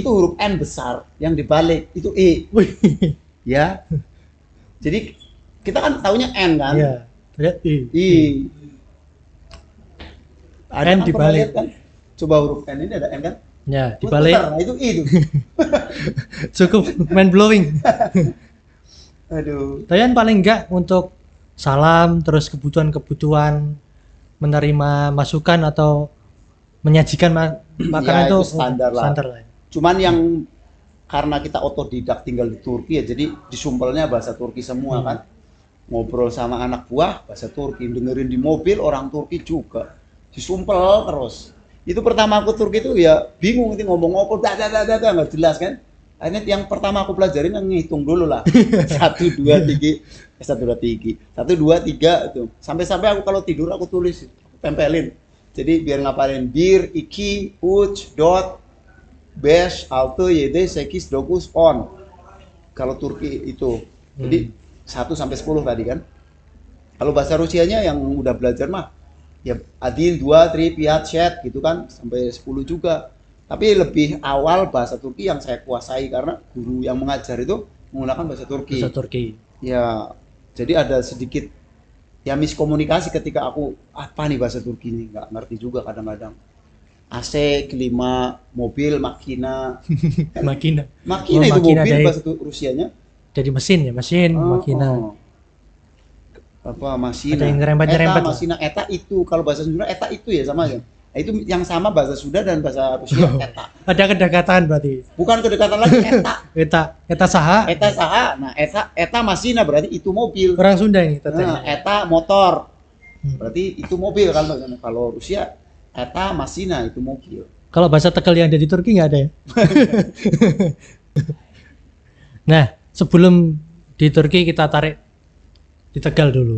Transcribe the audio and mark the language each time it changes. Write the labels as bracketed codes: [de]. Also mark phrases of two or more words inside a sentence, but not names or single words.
[id] itu huruf N besar, yang dibalik itu I. Wih. Ya. Jadi kita kan taunya N kan? Iya. Lihat I. I. Ada N kan dibalik. pernah lihat kan? Coba huruf N ini ada N kan? Ya, dibalik Putar, nah itu I itu. cukup [en] mind blowing. [id] Aduh. Tapi kan paling enggak untuk salam, terus kebutuhan-kebutuhan, menerima masukan atau menyajikan makanan Ya, itu itu standar lah. Standar lah. Cuman yang karena kita otodidak tinggal di Turki ya, jadi disumpelnya bahasa Turki semua kan. Ngobrol sama anak buah bahasa Turki, dengerin di mobil orang Turki juga. Disumpel terus. Itu pertama aku Turki itu ya bingung itu ngomong apa nggak jelas kan. Akhirnya yang pertama aku pelajarin yang ngitung dulu lah. 1 2 3 1 2 3 1 2 3 itu. Sampai-sampai aku kalau tidur aku tulis, aku tempelin. Jadi biar ngapalin [tr] bir, iki, uch, dot, beş, altı, yedi, sekiz, dokuz, on. [id] Kalau Turki itu. Jadi 1 sampai 10 tadi kan. Kalau bahasa Rusianya yang udah belajar mah ya adil 2, 3, 4, chat gitu kan sampai 10 juga. Tapi lebih awal bahasa Turki yang saya kuasai karena guru yang mengajar itu menggunakan bahasa Turki. Bahasa Turki. Ya, jadi ada sedikit ya miskomunikasi ketika aku apa nih bahasa Turki ini nggak ngerti juga kadang-kadang. AC, klima, mobil, makina. Makina. Makina Oh, itu makina mobil dari- bahasa Rusianya. Jadi mesin ya, mesin, makina. Apa masina? Ada yang ngerempet-ngerempet Eta, lah. masina, eta itu kalau bahasa Sunda eta itu ya sama aja. Nah, itu yang sama bahasa Sunda dan bahasa Rusia eta. Ada kedekatan berarti. Bukan kedekatan lagi eta. [su] Eta saha? Eta saha. [id] Nah, eta masina berarti itu mobil. Orang Sunda ini Nah, tetenya. eta motor. Berarti itu mobil kan bahasanya. Kalau Rusia eta masina itu mobil. Kalau bahasa Tegal yang ada di Turki nggak ada ya? Nah, sebelum di Turki kita tarik di Tegal dulu.